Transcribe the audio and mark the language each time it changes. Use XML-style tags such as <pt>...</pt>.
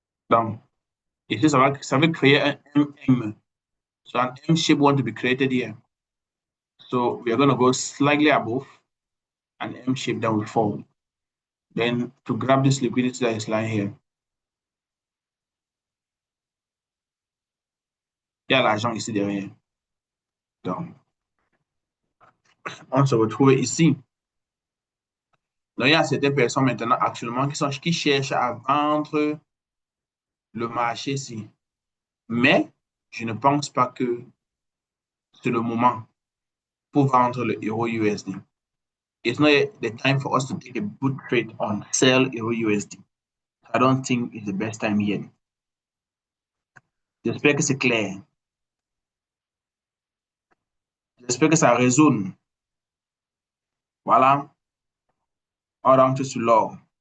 <fr>Donc, ici, ça va créer un MM.</fr> <en>So an M shape want to be created here. So we are going to go slightly above an M shape that will fall. Then to grab this liquidity that is lying here.</en> <fr>Il y a l'argent ici derrière. Donc, on se retrouve ici. Donc, il y a certaines personnes maintenant actuellement qui cherchent à vendre le marché ici. Mais je ne pense pas que c'est le moment pour vendre le euro USD.</fr> <en>It's not the time for us to take a good trade on sell euro USD. I don't think it's the best time yet.</en> <fr>J'espère que c'est clair. J'espère que ça résonne. Voilà. On rentre sur l'or.</fr>